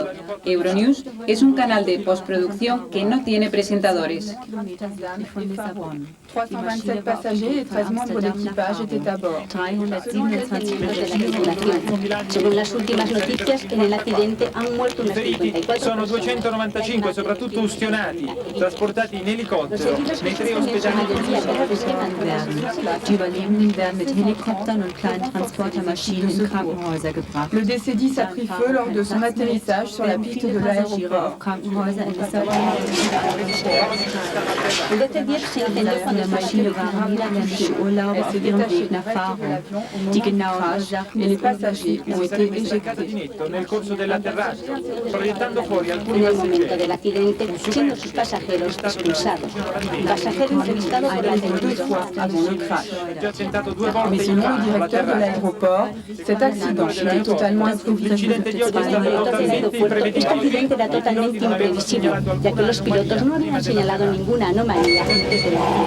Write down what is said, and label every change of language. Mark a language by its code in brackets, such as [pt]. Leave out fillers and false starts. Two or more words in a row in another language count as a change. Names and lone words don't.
[es] Euronews es un canal de postproducción que no tiene presentadores. [fr] 327 passagers et 13 membres d'équipage étaient à bord. [es] 327 miembros de la tripulación. Según las últimas noticias, en el accidente han muerto unas 54 [it] Sono [es] personas. [it] 295, soprattutto ustionati, trasportati in elicottero nei 3 ospedali. [de] Die Überlebenden werden mit Helikoptern und kleinen Transportermaschinen in Krankenhäuser gebracht. [fr] Le DC-10 a pris feu lors de son atterrissage sur la piste de l'aéroport. [de] Krankenhäuser in Lissabon. [es] El DC-10 se incendió [de] In [es] cuando [de] der Maschine waren niederländische Urlauber auf ihrem Weg nach Faro. Die genauen Ursachen des Unglücks [it] Si sarebbe staccato di netto nel corso dell'atterraggio, proiettando fuori alcuni [es] en el momento [it] passeggeri. [es] del accidente, siendo sus pasajeros expulsados. Pasajero entrevistado por la televisión. [it] Già tentato 2 [fr] Mais [it] volte [fr] selon le [it] invano [fr] directeur de [it] l'atterraggio. [fr] l'aéroport, cet accident était totalement imprévisible. [it] L'incidente di oggi è stato [es] Del [it] totalmente [es] aeropuerto, este [it] imprevedibile. [es] accidente era totalmente imprevisible, ya que los pilotos no habían señalado ninguna anomalía antes de la